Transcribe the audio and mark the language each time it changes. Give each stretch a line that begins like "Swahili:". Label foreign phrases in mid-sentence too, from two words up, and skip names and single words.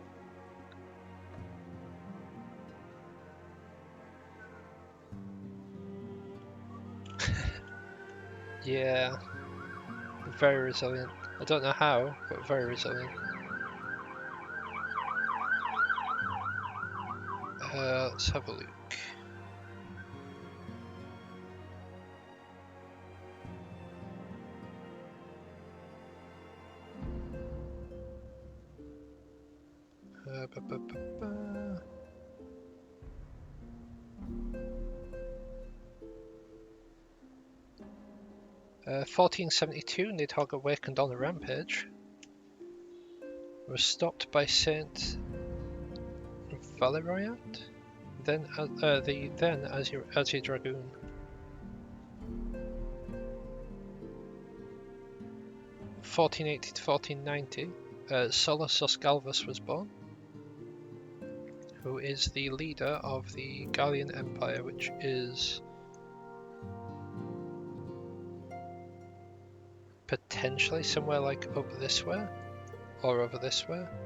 English: Yeah, very resilient. I don't know how, but very resilient. Let's have a look. Ba, ba, ba, ba. Uh, 1472, Nidhogg awakened on a rampage. Was stopped by Saint Valeriant, then the then Azir Dragoon. 1480 to 1490, Solosus Galvus was born, who is the leader of the Gallian Empire, which is potentially somewhere like over this way, or over this way.